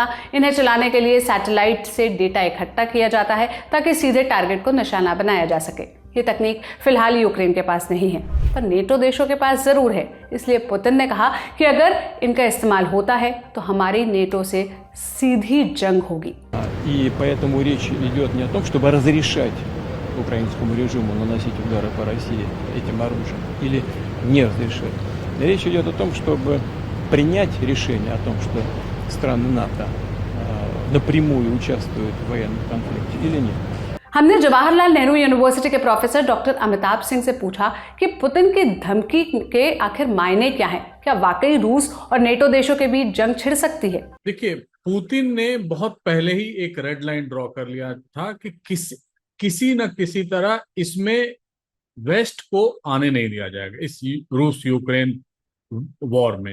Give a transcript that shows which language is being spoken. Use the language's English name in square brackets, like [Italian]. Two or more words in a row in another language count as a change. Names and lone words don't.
[Hindi] इन्हें चलाने के लिए सैटेलाइट से डेटा इकट्ठा किया जाता है ताकि सीधे टारगेट को निशाना बनाया जा सके। ये तकनीक फिलहाल यूक्रेन के पास नहीं है, पर नेटो देशों के पास जरूर है। इसलिए पुतिन ने कहा कि अगर इनका इस्तेमाल होता है तो हमारी नेटो से सीधी जंग होगी। [Russian] И поэтому речь идет не о том, чтобы разрешать украинскому режиму наносить удары по России этим оружием или не разрешать. Речь идет о том, чтобы принять решение о том, что страны НАТО напрямую участвует в военном конфликте или нет. [Hindi] हमने जवाहरलाल नेहरू यूनिवर्सिटी के प्रोफेसर डॉक्टर अमिताभ सिंह से पूछा कि पुतिन की धमकी के आखिर मायने क्या हैं? क्या वाकई रूस और नेटो देशों के बीच जंग छिड़ सकती है? देखिए, पुतिन ने बहुत पहले ही एक [English] red line draw [Hindi] कर लिया था कि किसी न किसी तरह इसमें वेस्ट को आने नहीं दिया जाएगा, इस रूस यूक्रेन वॉर में।